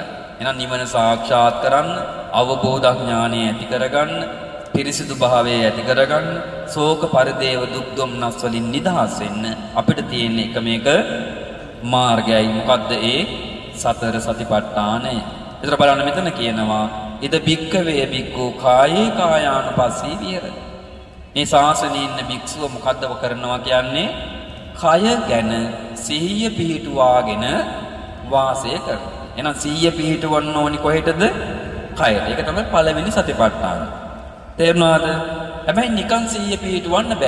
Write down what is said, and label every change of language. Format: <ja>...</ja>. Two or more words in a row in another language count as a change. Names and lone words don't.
<si>එහෙනම් නිවන සාක්ෂාත් කරන්න, අවබෝධ ඥානය ඇති කරගන්න, පිරිසිදු භාවයේ ඇති කරගන්න, ශෝක පරිදේව දුක් දොම්නස් වලින් නිදහස් වෙන්න අපිට තියෙන එකමේක මාර්ගයයි. මොකද්ද ඒ? සතර සතිපට්ඨානය. ඒතර බලන්න මෙතන කියනවා</si> <pi>ඉද භික්කවේ භික්ඛු කායේ කායානුපස්සී විහෙරති.</pi> <si>මේ ශාසනයේ ඉන්න භික්ෂුව මොකද්ද කරනවා කියන්නේ? කය ගැන සිහිය පිහිටුවාගෙන වාසය කරනවා. එහෙනම් සිහිය පිහිටවන්න ඕනි කොහෙටද? කයට. ඒක තමයි පළවෙනි සතිපට්ඨාන. තේරුණාද? හැබැයි නිකන් සිහිය පිහිටවන්න බෑ.</si>